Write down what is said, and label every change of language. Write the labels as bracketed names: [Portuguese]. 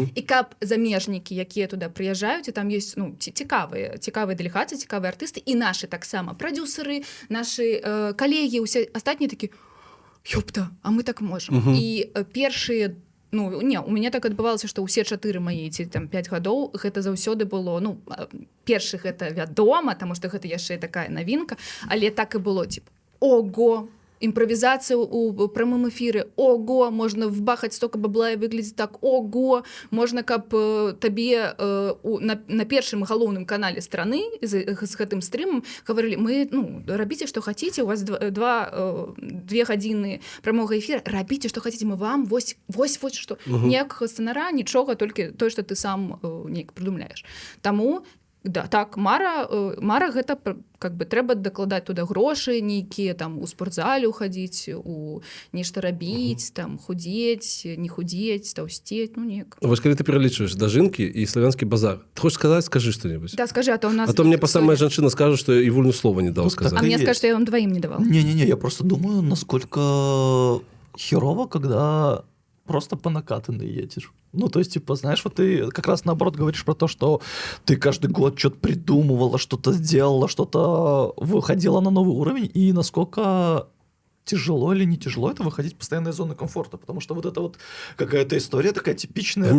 [Belarusian] І каб замежнікі, якія туда прыязджаюць, і там ёсць, ну, цікавыя дэлегацыі, цікавыя артысты, і нашы таксама прадюсеры, нашы калегі, усе астатнія такі, ёпта, а мы так можам. І першыя у мяне так адбывалася, што ўсе 4 мае ці там 5 гадоў гэта заўсёды было, ну, першых гэта вядома, таму што гэта яшчэ такая навінка, але так і было, [Russian] типа, [Belarusian] ого, [Russian] импровизация у прямом эфире, ого, можно вбахать столько бабла и выглядеть так, ого, можно, [Belarusian] каб табе на першым галоўным канале страны з гэтым стрымам [Russian] говорили, мы, ну, [Belarusian] рабіце, [Russian] что хотите, у вас [Belarusian] 2 гадзіны прамога [Russian] эфира, [Belarusian] рабіце, [Russian] что хотите, мы вам вось что, [Belarusian] ніякага сцэнара, нічога, толькі тое, [Russian] что ты сам [Belarusian] неяк [Russian] придумляешь. [Belarusian] Таму да, так, мара гэта как бы трэба дакладаць туда грошы нейкія, там у спортзале хадзіць, у нешта рабіць, там худзець, не худзець, таўсцець, ну неяк. Вось калі ты пералічваеш дажынкі і славянскі базар, ты хочаш сказаць, скажы што-небудзь. [Russian] Да, скажи, а то у нас... [Belarusian] А то мне [Russian] самая [Belarusian] жанчына скажа, што і вольну слова не даў сказаць. [Russian] А мне скажет, что я вам двоим не давал. Не-не-не, я просто думаю, насколько херово, когда просто по накатанной едешь. Ну, то есть, типа, знаешь, вот ты как раз наоборот говоришь про то, что ты каждый год что-то придумывала, что-то сделала, что-то выходила на новый уровень, и насколько тяжело или не тяжело это выходить в постоянные зоны комфорта, потому что вот это вот какая-то история такая типичная...